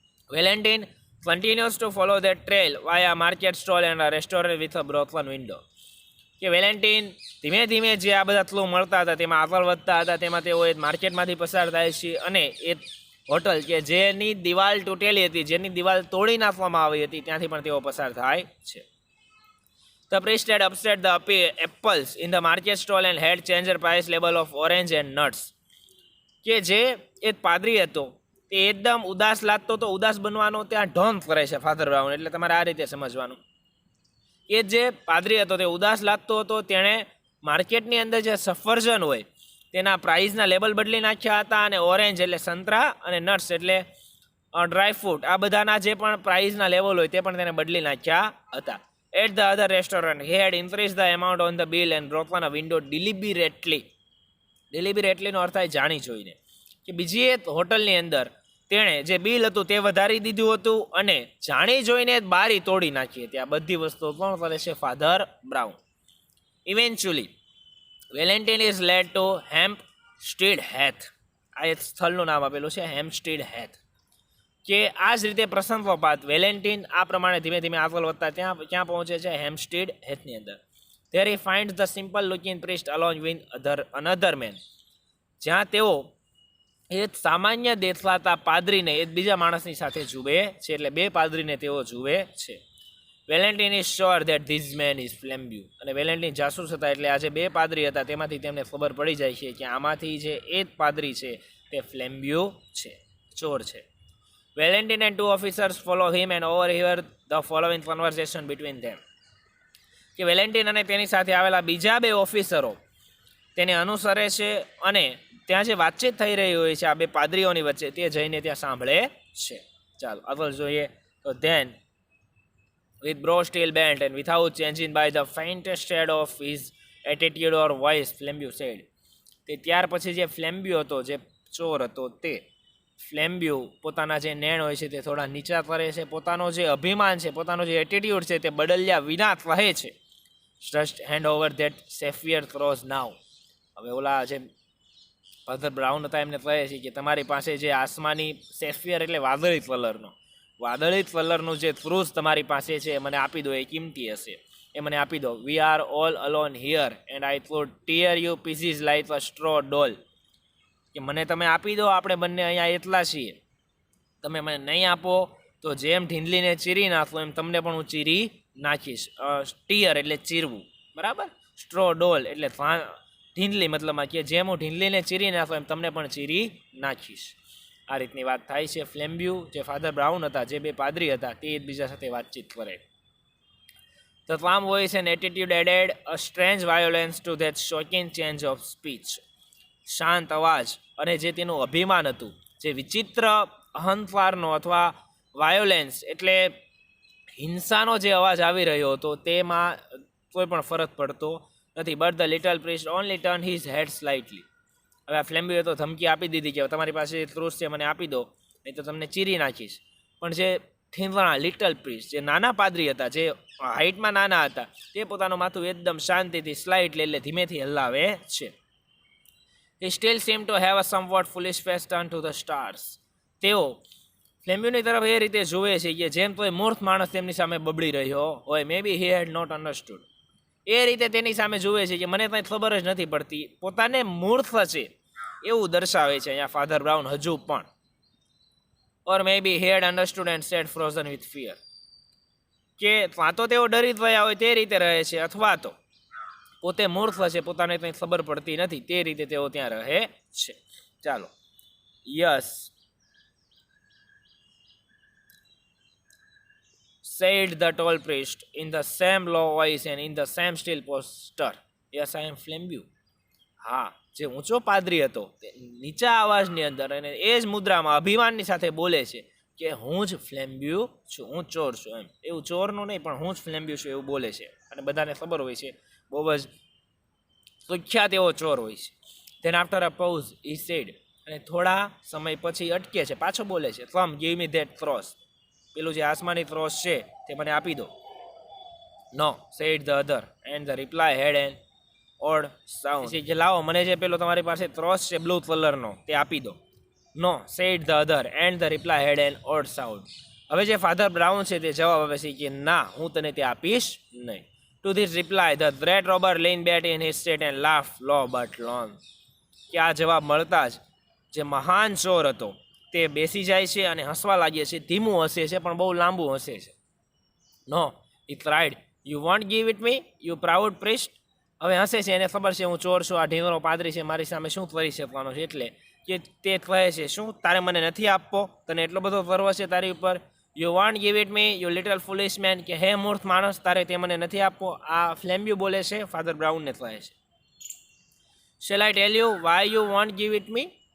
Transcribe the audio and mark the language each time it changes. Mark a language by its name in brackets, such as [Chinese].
[English] Valentin continuous to follow that trail via market stall and a restaurant with a broken window. [Gujarati] કે Valentine ધીમે ધીમે જે આ બધા ક્લુ મળતા હતા તેમાં આગળ વધતા હતા, તેમાં તેઓ એક માર્કેટમાંથી પસાર થાય છે અને એક હોટલ કે જેની દિવાલ તૂટેલી હતી, જેની દિવાલ તોડી નાખવામાં આવી હતી, ત્યાંથી પણ તેઓ પસાર થાય છે. [English] The priest had upset the apples in the market stall and had changed the price label of orange and nuts. [Gujarati] કે જે એક પાદરી હતો તે એકદમ ઉદાસ લાગતો તો ઉદાસ બનવાનો ત્યાં ઢોંગ કરે છે ફાધર બ્રાઉન, એટલે તમારે આ રીતે સમજવાનું. એ જે પાદરી હતો તે ઉદાસ લાગતો હતો, તેણે માર્કેટની અંદર જે સફરજન હોય તેના પ્રાઇઝના લેબલ બદલી નાખ્યા હતા, અને ઓરેન્જ એટલે સંતરા અને નટ્સ એટલે ડ્રાયફ્રૂટ, આ બધાના જે પણ પ્રાઇઝના લેવલ હોય તે પણ તેને બદલી નાખ્યા હતા. [English] At the other restaurant, he had increased the amount on the bill and broken a window deliberately. [Gujarati] Deliberatelyનો અર્થ થાય જાણી જોઈને. કે બીજી એક હોટલની અંદર તેણે જે બિલ હતું તે વધારી દીધું હતું અને જાણી જોઈને બારી તોડી નાખી હતી. આ બધી વસ્તુઓ કોણ કરે છે? Father brown. [English] Eventually Valentin is led to Hampstead Heath. [Gujarati] આ એક સ્થળનું નામ આપેલું છે, હેમ્પસ્ટીડ હેથ. કે આ જ રીતે પ્રસંગોપાત વેલેન્ટિન આ પ્રમાણે ધીમે ધીમે આગળ વધતા ક્યાં પહોંચે છે? હેમ્પસ્ટીડ હેથની અંદર. [English] There he find the simple looking priest along with another man. [Gujarati] જ્યાં તેઓ એક સામાન્ય દેખાતા પાદરીને એક બીજા માણસની સાથે જુએ છે, એટલે 2 પાદરીને તેઓ જુએ છે. [English] Valentin is sure that this man is Flambeau. [Gujarati] અને વેલેન્ટિન જાસૂસ હતા, એટલે આ જે 2 પાદરી હતા તેમાંથી તેમને ખબર પડી જાય છે કે આમાંથી જે એક પાદરી છે તે ફ્લેમ્બ્યુ છે, ચોર છે. [English] Valentine and 2 officers follow him and overhear the following conversation between them. [Gujarati] કે વેલેન્ટિન અને તેની સાથે આવેલા બીજા 2 ઓફિસરો તેને અનુસરે છે અને ત્યાં જે વાતચીત થઈ રહી હોય છે આ 2 પાદરીઓની વચ્ચે તે જઈને ત્યાં સાંભળે છે. ચાલો આગળ જોઈએ તો [English] then with brow still bent and without changing by the faintest shade of his attitude or voice, Flambeau said. [Gujarati] તે ત્યાર પછી જે ફ્લેમ્બ્યુ હતો, જે ચોર હતો, તે ફ્લેમ્બ્યુ પોતાના જે નેણ હોય છે તે થોડા નીચા કરે છે, પોતાનો જે અભિમાન છે, પોતાનો જે એટીટ્યુડ છે તે બદલ્યા વિના કહે છે, [English] Just hand over that sapphire cross now. [Gujarati] હવે ઓલા જે ફાધર બ્રાઉન હતા એમને કહે છે કે તમારી પાસે જે આસમાની સેફિયર એટલે વાદળી કલરનું જે ક્રૂઝ તમારી પાસે છે એ મને આપી દો, એ કિંમતી હશે, એ મને આપી દો. [English] We are all alone here and I would tear you pieces like a straw doll. [Gujarati] કે મને તમે આપી દો, આપણે બંને અહીંયા એટલા છીએ, તમે મને નહીં આપો તો જેમ ઢીંડલીને ચીરી નાખો એમ તમને પણ હું ચીરી નાખીશ. ટીયર એટલે ચીરવું, બરાબર. સ્ટ્રો ડોલ એટલે ઢીંડલી, મતલબમાં કે જેમ હું ઢીંડલીને ચીરી નાખો એમ તમને પણ ચીરી નાખીશ. આ રીતની વાત થાય છે. ફ્લેમ્બ્યુ જે ફાધર બ્રાઉન હતા, જે 2 પાદરી હતા, તે એકબીજા સાથે વાતચીત કરે. [English] The calm voice and attitude added a strange violence to that shocking change of speech. [Gujarati] શાંત અવાજ અને જે તેનું અભિમાન હતું, જે વિચિત્ર અહંકારનો અથવા વાયોલેન્સ એટલે હિંસાનો જે અવાજ આવી રહ્યો હતો તેમાં કોઈ પણ ફરક પડતો નથી. [English] But the little priest only turn his head slightly. [Gujarati] હવે આ ફ્લેમ્બ્યુએ તો ધમકી આપી દીધી કે તમારી પાસે ક્રુસ છે, મને આપી દો, નહીં તો તમને ચીરી નાખીશ. પણ જે ઠીંગણા લિટલ પ્રિસ્ટ, જે નાના પાદરી હતા, જે હાઇટમાં નાના હતા, તે પોતાનું માથું એકદમ શાંતિથી સ્લાઇટલી એટલે ધીમેથી હલાવે છે. [English] He still seemed to have a somewhat foolish face turned to the stars. [Gujarati] તેઓ ફ્લેમ્બ્યુની તરફ એ રીતે જુએ છે કે જેમ કોઈ મૂર્ખ માણસ તેમની સામે બબડી રહ્યો હોય. [English] May be he had not understood. [Gujarati] એ રીતે તેની સામે જુએ છે કે મને કંઈ ખબર જ નથી પડતી. પોતાને મૂર્ખ છે એવું દર્શાવે છે અહીંયા ફાધર બ્રાઉન હજુ પણ. [English] Or may be he had understood and said frozen with fear. [Gujarati] કે કાં તો તેઓ ડરી ગયા હોય તે રીતે રહે છે, અથવા તો પોતે મૂર્ખ છે, પોતાને કંઈ ખબર પડતી નથી તે રીતે તેઓ ત્યાં રહે છે. ચાલો. [English] Yes, said the tall priest in the same low voice and in the same still posture. Yes, I am Flambeau. [Gujarati] હા, જે ઊંચો પાદરી હતો તે નીચા અવાજની અંદર અને એ જ મુદ્રામાં અભિમાનની સાથે બોલે છે કે હું જ ફ્લેમ્બ્યુ છું, હું ચોર છું. એમ એવું ચોરનું નહીં, પણ હું જ ફ્લેમ્બ્યુ છું એવું બોલે છે. અને બધાને ખબર હોય છે, બહુ જ સુખ્યાત એવો ચોર હોય છે. [English] Then after a pause he said. [Gujarati] અને થોડા સમય પછી અટકે છે, પાછો બોલે છે, [English] Come give me that cross. [Gujarati] પેલું જે આસમાની ક્રોસ છે તે મને આપી દો. [English] No, said the other and the reply had an odd sound. [Gujarati] કે લાવો, મને જે પેલો તમારી પાસે ક્રોસ છે બ્લુ કલરનો તે આપી દો. [English] No, said the other and the reply had an odd sound. [Gujarati] હવે જે ફાધર બ્રાઉન છે તે જવાબ આપે છે કે ના, હું તને તે આપીશ નહીં. [English] To this reply, the great robber leaned back in his seat and laughed low but long. [Gujarati] કે આ જવાબ મળતા જ જે મહાન ચોર હતો તે બેસી જાય છે અને હસવા લાગે છે. ધીમું હસે છે, પણ બહુ લાંબુ હસે છે. [English] નો, he cried, you won't give it me, you proud priest. [Gujarati] હવે હસે છે, એને ખબર છે હું ચોર છું, આ ઢીંગરો પાદરી છે, મારી સામે શું કરી શકવાનો છે. એટલે કે તે કહે છે, શું તારે મને નથી આપવો? તને એટલો બધો ગર્વ છે તારી ઉપર? [English] You won't give it me, you little foolish man. [Gujarati] કે હે મૂર્ખ માણસ, તારે તે મને નથી આપવો. આ ફ્લેમ્બ્યુ બોલે છે, ફાધર બ્રાઉનને કહે છે. [English] Shall I tell you why you won't give it me.